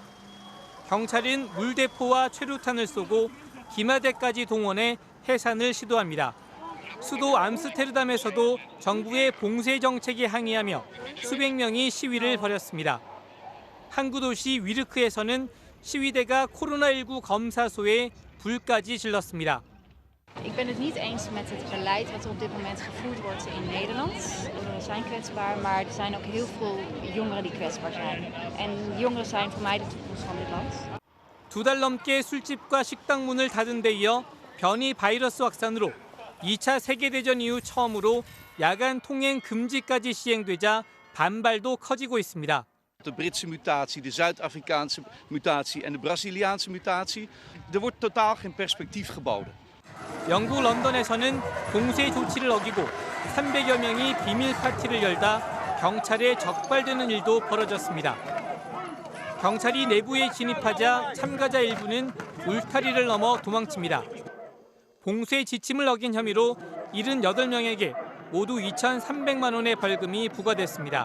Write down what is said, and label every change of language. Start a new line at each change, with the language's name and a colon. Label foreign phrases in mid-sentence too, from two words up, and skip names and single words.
Korean: 경찰은 물대포와 최루탄을 쏘고 기마대까지 동원해 해산을 시도합니다. 수도 암스테르담에서도 정부의 봉쇄 정책에 항의하며 수백 명이 시위를 벌였습니다. 항구 도시 위르크에서는 시위대가 코로나19 검사소에 불까지 질렀습니다.
Dutch: Ik ben het niet eens met het beleid wat er op dit moment gevoerd wordt in Nederland. Jongeren zijn kwetsbaar, maar er zijn ook heel veel jongeren die kwetsbaar zijn. En jongeren zijn voor mij de toekomst van dit land.
Korean: 2달 넘게 술집과 식당 문을 닫은 데 이어 변이 바이러스 확산으로 2차 세계대전 이후 처음으로 야간 통행 금지까지 시행되자 반발도 커지고 있습니다.
Dutch: De Britse mutatie, de Zuid-Afrikaanse mutatie en de Braziliaanse mutatie. Er wordt totaal geen perspectief geboden.
Korean: 영국 런던에서는 봉쇄 조치를 어기고 300여 명이 비밀 파티를 열다 경찰에 적발되는 일도 벌어졌습니다. 경찰이 내부에 진입하자 참가자 일부는 울타리를 넘어 도망칩니다. 봉쇄 지침을 어긴 혐의로 78명에게 모두 2,300만 원의 벌금이 부과됐습니다.